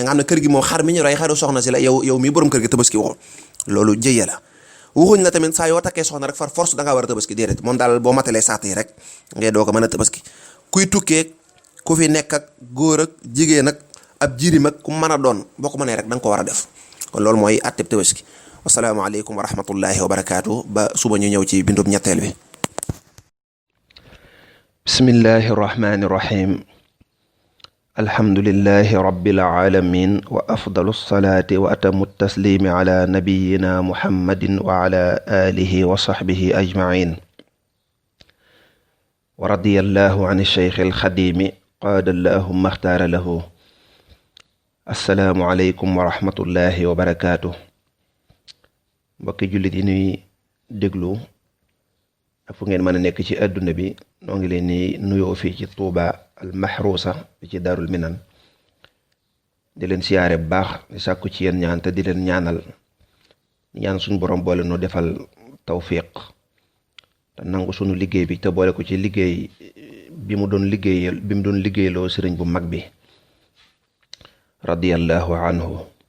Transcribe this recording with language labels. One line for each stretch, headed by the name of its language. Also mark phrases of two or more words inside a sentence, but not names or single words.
Wolof: nga xam ne kër gi moom xar mi ñu rey xaru soxna si la yow mii borom kër gi tabaski waxoon loolu jëye la waxuñ la tamit saa yoo takkee soxna rek far force da ngaa war a tabaski déedéet moom daal boo matalee saat yi rek ngay doo ko mën a tabaski kuy tukkee ku fi nekk ak góor ak jigéen ak ab jirim ak ku mën a doon boo ko mënee rek da nga ko war a def kon loolu mooy atteb tabaski
Arabic: والسلام عليكم ورحمة الله وبركاته
Wolof: ba suba ñu ñëw ci bindub ñetteel bi
Arabic: بسم الله الرحمن الرحيم الحمد لله رب العالمين وأفضل الصلاة وأتم التسليم على نبينا محمد وعلى آله وصحبه أجمعين ورضي الله عن الشيخ الخديم قضى الله مختار له السلام عليكم ورحمة الله وبركاته
Wolof: mbokki jullit yi nuy déglu ak fu ngeen mën a nekk ci àdduna bi noo ngi leen ni nuyoo fii ci Tuuba al mahrusa bi ci Daarul Minan di leen siyaare bu baax di sàkku ci yéen ñaan te di leen ñaanal ñaan suñu borom boole noo defal tawfiq te nangu suñu liggéey bi te boole ko ci liggéey bi mu doon liggéeyloo sëriñ bu mag bi
Arabic: رضي الله عنه